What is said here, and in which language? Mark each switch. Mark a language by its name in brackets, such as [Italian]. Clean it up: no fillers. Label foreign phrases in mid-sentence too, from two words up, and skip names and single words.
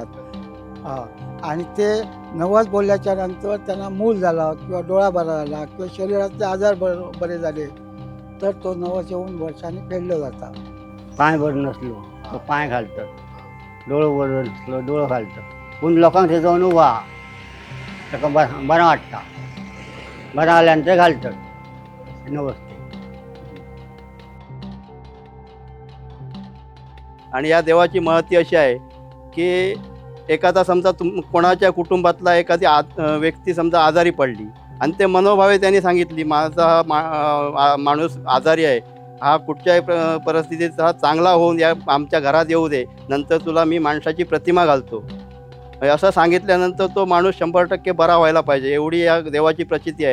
[Marathi] आणि ते नवस बोलल्याच्या नंतर त्यांना मूल झाला किंवा डोळा बरा झाला किंवा शरीराचे आजार बरे झाले तर तो नवस येऊन वर्षाने फेडलं जातात. पाय बरं नसलो तर पाय घालतात, डोळं बरं नसलो डोळं घालतात. [Konkani] पूण लोकांक थंय जावन उबा ताका बरं वाटता, बरं आल्यानंतर घालतात नवस. [Marathi] आणि या देवाची महती अशी आहे की एखादा समजा कोणाच्या कुटुंबातला एखादी व्यक्ती समजा आजारी पडली आणि ते मनोभावे त्यांनी सांगितली माझा माणूस आजारी आहे, हा कुठच्याही परिस्थितीत हा चांगला होऊन या आमच्या घरात येऊ दे, नंतर तुला मी माणसाची प्रतिमा घालतो, असं सांगितल्यानंतर तो माणूस 100% बरा व्हायला पाहिजे एवढी या देवाची प्रचिती आहे.